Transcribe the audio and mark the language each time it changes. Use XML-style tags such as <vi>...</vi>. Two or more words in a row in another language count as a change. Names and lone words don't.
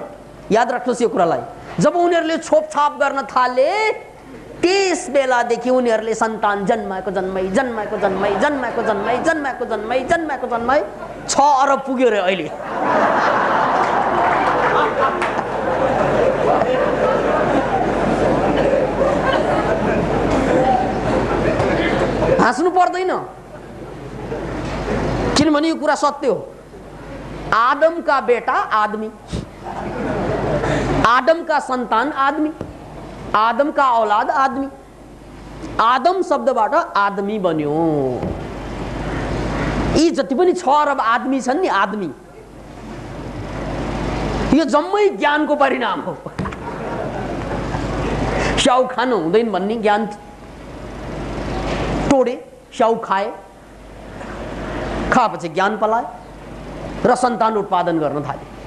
<ne>याद राख्नुहोस् यो कुरालाई। जब उनीहरूले छोपछाप गर्न थाले त्यस बेलादेखि उनीहरूले सन्तान जन्माएको जन्मै, जन्माएको जन्मै, जन्माएको जन्मै, जन्माएको जन्मै, जन्माएको जन्मै 6 अरब पुग्यो रे अहिले। हाँस्नु पर्दैन, किनभने यो कुरा सत्य हो।</ne> <hi>आदम का बेटा आदमी, आदम का संतान आदमी, आदम का औलाद आदमी।</hi> <ne>आदम शब्दबाट आदमी बन्यो। यी जति पनि 6 अरब आदमी छन् नि, आदमी, यो जम्मै ज्ञानको परिणाम हो। स्याउ खानु हुँदैन भन्ने ज्ञान तोडे, स्याउ खाए, खाएपछि ज्ञान पलाए र सन्तान उत्पादन गर्न थाले।</ne>